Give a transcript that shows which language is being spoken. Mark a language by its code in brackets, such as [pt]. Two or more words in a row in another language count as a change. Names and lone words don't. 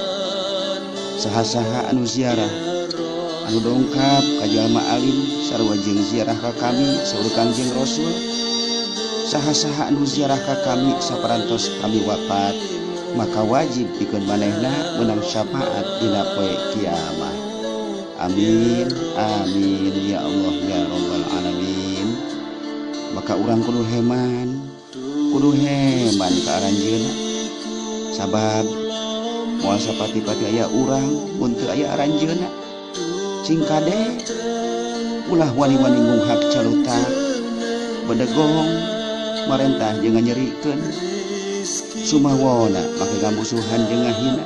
[su] Saha-saha anu ziarah anu dongkap ka jalma alim sarua jeung ziarah ka kami saur Kangjeng Rasul. Saha-saha anu ziarah ka kami saparantos kami wafat maka wajib pikeun manehna meunang syafaat dina poe kiamat. [ar] آمين آمين يا الله يا رب العالمين. [su] Maka urang kudu heman ka aranjeunna. Sabab moal sapati-pati aya urang mun teu aya aranjeunna. Cing kade ulah wani-wani ngunghak calutak bedegong marentah jeung nyerikeun sumawona make ngamusuhan jeung ngahina.